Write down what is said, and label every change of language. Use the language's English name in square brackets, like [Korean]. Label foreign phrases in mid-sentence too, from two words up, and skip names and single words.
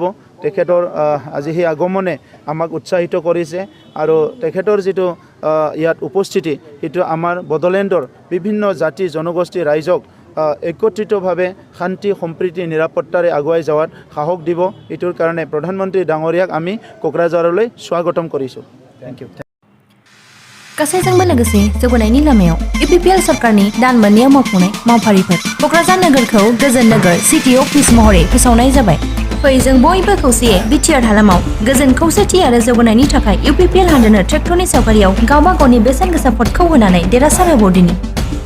[Assamese] তেখেতৰ আজি সেই আগমনে আমাক উৎসাহিত কৰিছে আৰু তেখেতৰ যিটো ইয়াত উপস্থিতি সেইটো আমাৰ বড়োলেণ্ডৰ বিভিন্ন জাতি জনগোষ্ঠী ৰাইজক একত্ৰিতভাৱে শান্তি সম্প্ৰীতি নিৰাপত্তাৰে আগুৱাই যোৱাত সাহস দিব। এইটোৰ কাৰণে প্ৰধানমন্ত্ৰী ডাঙৰীয়াক আমি কোকৰাঝাৰলৈ স্বাগতম কৰিছোঁ। [English] thank you. [Bodo] गासैजोंबो लोगोसे जौगानायनि लामायाव इउपिपिएल सरकारनि दान मोननैयाव मावफुंनाय मावफारिफोर क'क्राझार नोगोरखौ गोजोन नोगोर [English] city office [Bodo] महरै फोसावनाय जाबाय। फै जों बयबो खौसेयै बिटिआर हालामाव गोजोन खौसेथि आरो जौगानायनि थाखाय इउपिपिएल हानजानो ट्रेक्टरनि सावगारियाव गावबा गावनि बेसेन गोसा भटखौ होनानै देरहासार होबावदिनि।